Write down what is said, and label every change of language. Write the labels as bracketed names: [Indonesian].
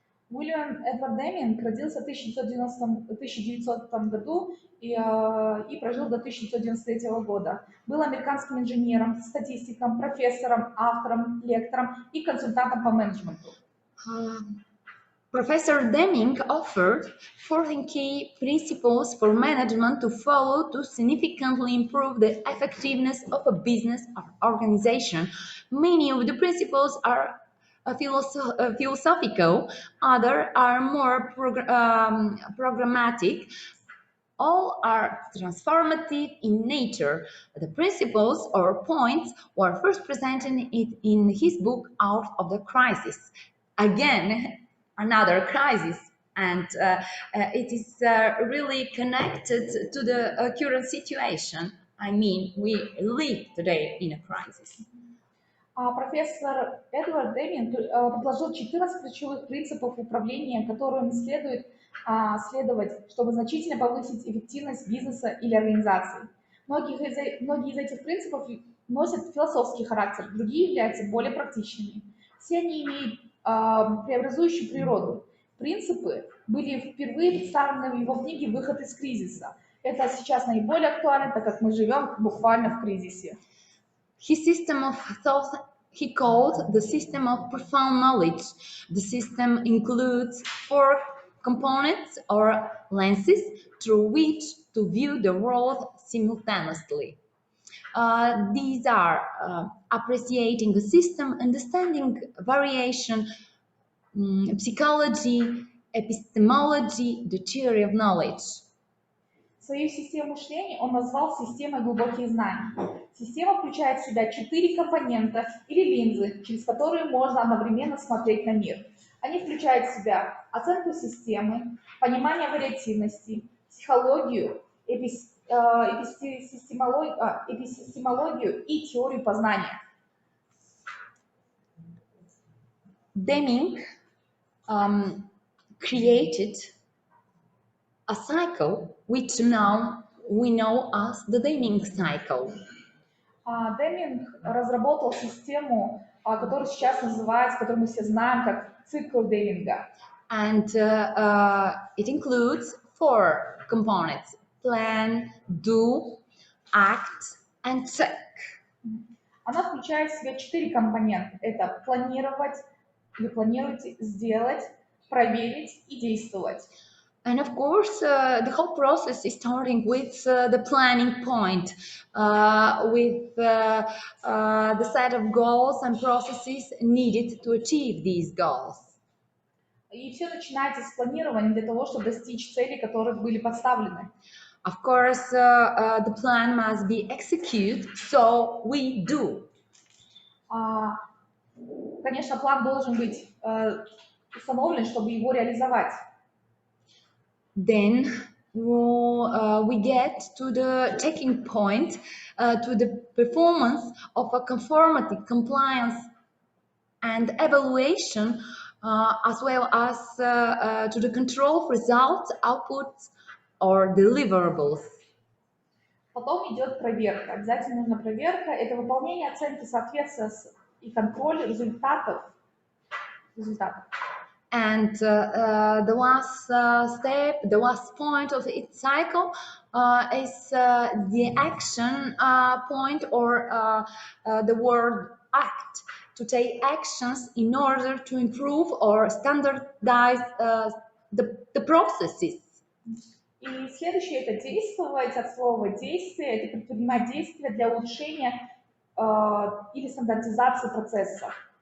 [Russian] Уильям Эдвард Деминг родился в 1900 году и прожил до 1993 года. Был американским инженером, статистиком, профессором, автором, лектором и консультантом по менеджменту. [English] Professor Deming offered 14 key principles for management to follow to significantly improve the effectiveness of a business or organization. Many of the principles are philosophical, others are more programmatic. All are transformative in nature. The principles or points were first presented in his book Out of the Crisis. Again, another crisis, and it is really connected to the current situation. I mean, we live today in a crisis. [Russian] Профессор Эдвард Деминг предложил 14 ключевых принципов управления, которым следует следовать, чтобы значительно повысить эффективность бизнеса или организации. Многие из этих принципов носят философский характер, другие являются более практичными. Все они имеют преобразующую природу. Принципы были впервые представлены в его книге «Выход из кризиса». Это сейчас наиболее актуально, так как мы живем буквально в кризисе. [English] His system of thought he called the system of profound knowledge. The system includes 4 components or lenses through which to view the world simultaneously. These are appreciating the system, understanding variation, psychology, epistemology, the theory of knowledge. [Russian] Свою систему мышления он назвал системой глубоких знаний. Система включает в себя 4 компонента или линзы, через которые можно одновременно смотреть на мир. Они включают в себя оценку системы, понимание вариативности, психологию, эпистемологию и теорию познания. [English] Deming created a cycle which now we know as the Deming cycle. [Russian] Деминг разработал систему, которую сейчас называется, которую мы все знаем как цикл Деминга. [English] And it includes 4 components: plan, do, act, and check. [Russian] Она включает в себя 4 компонента. Это планировать, или планируйте, сделать, проверить и действовать. [English] And of course, the whole process is starting with the planning point, with the set of goals and processes needed to achieve these goals. [Russian] И все начинается с планирования для того, чтобы достичь целей, которые были поставлены. [English] Of course, the plan must be executed, so we do. [Russian] Конечно, план должен быть установлен, чтобы его реализовать. [English] Then we get to the checking point, to the performance of a conformity, compliance, and evaluation, as well as to the control of results, outputs, or deliverables. [Russian] Потом идет проверка. Обязательно нужна проверка. Это выполнение оценки соответствия и контроль результатов. [English] And the last step, the last point of its cycle is the action point, or the word act, to take actions in order to improve or standardize the processes. [Russian] И следующее это действовать, от слова действие, это предпринимать действия для улучшения или стандартизации процесса.